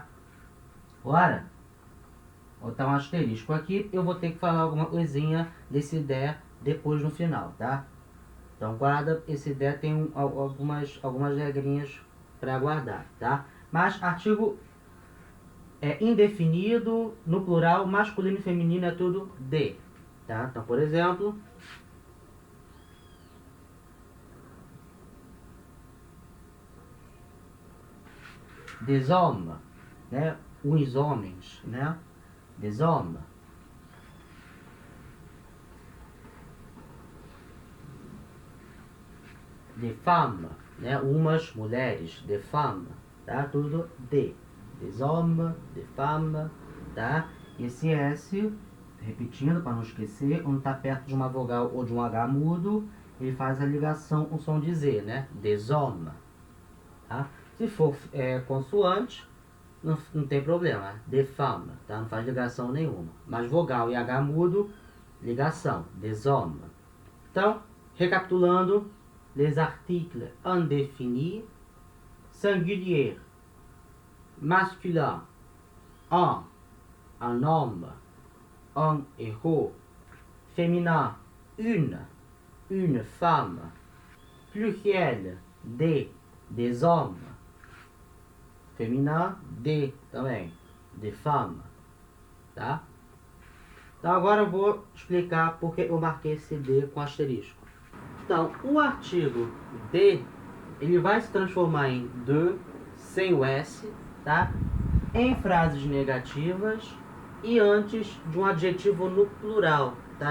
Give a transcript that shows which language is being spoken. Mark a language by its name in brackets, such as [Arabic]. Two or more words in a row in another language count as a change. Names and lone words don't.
[Portuguese] Agora, vou botar um asterisco aqui, eu vou ter que falar alguma coisinha desse de depois no final, tá? Então guarda, esse de tem algumas regrinhas para guardar, tá? Mas artigo indefinido, no plural, masculino e feminino é tudo de, tá? Então, por exemplo, [French] des hommes, [Portuguese] né? Uns homens, né? [French] Des hommes. Des femmes, [Portuguese] né? Umas mulheres, [French] des femmes, [Portuguese] tá? Tudo de. [French] Des hommes, des femmes, [Portuguese] tá? Esse S, repetindo para não esquecer, quando está perto de uma vogal ou de um H mudo, ele faz a ligação com o som de Z, né? [French] Des hommes, [Portuguese] tá? Se for consoante, não tem problema, [French] des femmes, [Portuguese] tá? Não faz ligação nenhuma. Mas vogal e H mudo, ligação, [French] des hommes. [Portuguese] Então, recapitulando, [French] les articles indéfinis, singulier, masculin, un homme, un héros, féminin, une femme, pluriel, des hommes, féminin, des também, des femmes, [Portuguese] tá? Então agora eu vou explicar porque eu marquei esse D com asterisco. Então, o artigo de, ele vai se transformar em de, sem o S, tá? Em frases negativas e antes de um adjetivo no plural, tá?